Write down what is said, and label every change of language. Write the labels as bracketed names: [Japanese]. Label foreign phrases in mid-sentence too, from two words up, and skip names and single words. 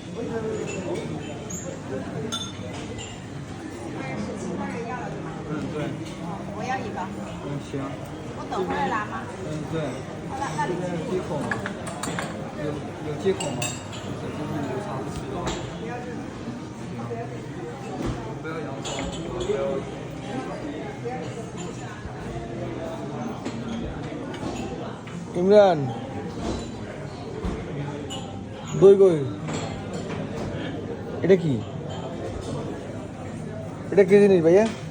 [Chinese] 我要一个。行。我等会儿来吗？对。那这边有几口吗？有几口吗？就是有啥不吃的？不要洋葱，不要。 [Bangla] ইমরান দই কই এটা কি এটা কি জিনিস ভাইয়া